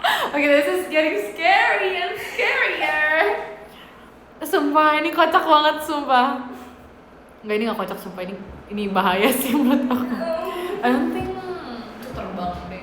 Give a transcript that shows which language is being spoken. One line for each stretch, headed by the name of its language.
English: Okay, this is getting scary and scarier.
Indonesian: Sumpah, ini kocak banget, sumpah. Enggak, ini gak kocak, sumpah. Ini bahaya sih menurut aku.
English: I don't think
Indonesian: itu terbang deh.